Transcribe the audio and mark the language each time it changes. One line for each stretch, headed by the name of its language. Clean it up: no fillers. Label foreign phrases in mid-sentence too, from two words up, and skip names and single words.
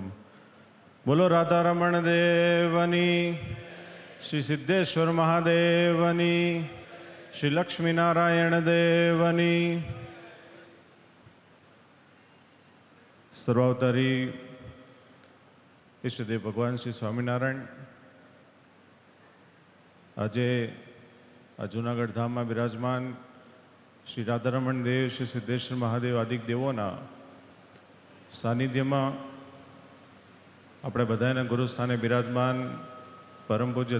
Gujarati: બોલો રાધા રમણ દેવની, શ્રી સિદ્ધેશ્વર મહાદેવની, શ્રી લક્ષ્મી નારાયણ દેવની। સર્વાવતારી ઈષ્ટદેવ ભગવાન શ્રી સ્વામીનારાયણ આજે આ જૂનાગઢ ધામમાં બિરાજમાન શ્રી રાધારમણ દેવ, શ્રી સિદ્ધેશ્વર મહાદેવ આદિક દેવોના સાનિધ્યમાં આપણે બધાના ગુરુસ્થાને બિરાજમાન પરમ પૂજ્ય